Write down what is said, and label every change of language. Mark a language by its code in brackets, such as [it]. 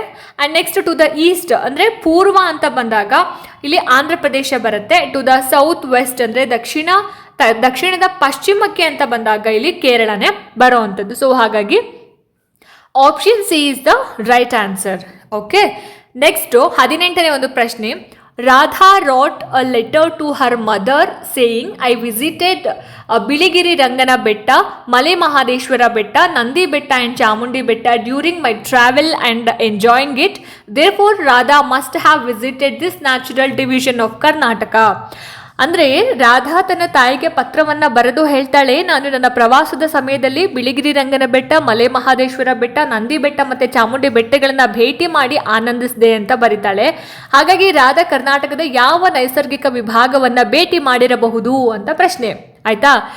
[en] and next to the east [kn] ಅಂದರೆ ಪೂರ್ವ ಅಂತ ಬಂದಾಗ ಇಲ್ಲಿ ಆಂಧ್ರ ಪ್ರದೇಶ ಬರುತ್ತೆ. [en] to the south west [kn] ಅಂದರೆ ದಕ್ಷಿಣದ ಪಶ್ಚಿಮಕ್ಕೆ ಅಂತ ಬಂದಾಗ ಇಲ್ಲಿ ಕೇರಳನೇ ಬರೋವಂಥದ್ದು. ಸೊ ಹಾಗಾಗಿ [en] Option C is the right answer. [kn] Okay, [en] next [kn] 18ನೇ ಒಂದು ಪ್ರಶ್ನೆ, [en] Radha wrote a letter to her mother saying, I visited Biligiri Rangana Betta, Male Mahadeshwara Betta, Nandi Betta and Chamundi Betta during my travel and enjoying it. Therefore, Radha must have visited this natural division of Karnataka. [kn] ಅಂದರೆ ರಾಧಾ ತನ್ನ ತಾಯಿಗೆ ಪತ್ರವನ್ನ ಬರೆದು ಹೇಳ್ತಾಳೆ, ನಾನು ನನ್ನ ಪ್ರವಾಸದ ಸಮಯದಲ್ಲಿ ಬಿಳಿಗಿರಿ ರಂಗನ ಬೆಟ್ಟ, ಮಲೆ ಮಹಾದೇಶ್ವರ ಬೆಟ್ಟ, ನಂದಿ ಬೆಟ್ಟ ಮತ್ತೆ ಚಾಮುಂಡಿ ಬೆಟ್ಟಗಳನ್ನ ಭೇಟಿ ಮಾಡಿ ಆನಂದಿಸಿದೆ ಅಂತ ಬರೀತಾಳೆ. ಹಾಗಾಗಿ ರಾಧಾ ಕರ್ನಾಟಕದ ಯಾವ ನೈಸರ್ಗಿಕ ವಿಭಾಗವನ್ನ ಭೇಟಿ ಮಾಡಿರಬಹುದು ಅಂತ ಪ್ರಶ್ನೆ ಆಯ್ತಾ.